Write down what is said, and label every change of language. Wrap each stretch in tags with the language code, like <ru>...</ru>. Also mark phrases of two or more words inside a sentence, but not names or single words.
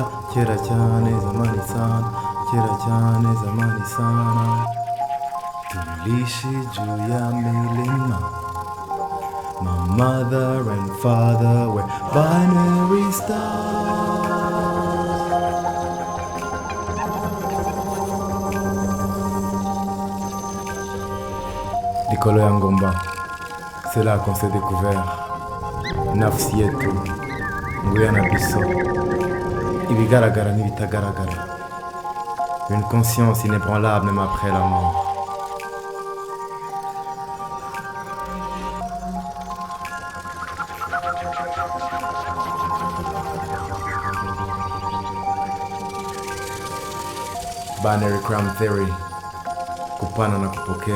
<rw>Kera cyane</rw> <sw>zamani sana,</sw> <rw>kera cyane</rw> <sw>zamani sana. Tulishi juu ya milima.</sw> <en>My mother and father were binary stars.</en> <ln>Likolo ya ngomba,</ln> <fr>c'est là qu'on s'est découvert.</fr> <sw>Nafsi yetu,</sw> <ln>nguya na biso,</ln> <rw>ibigaragara n'ibitagaragara.</rw> <fr>Une conscience inébranlable même après la mort.</fr> <en>Binary crime theory,</en> <sw>kupana na kupokea.</sw>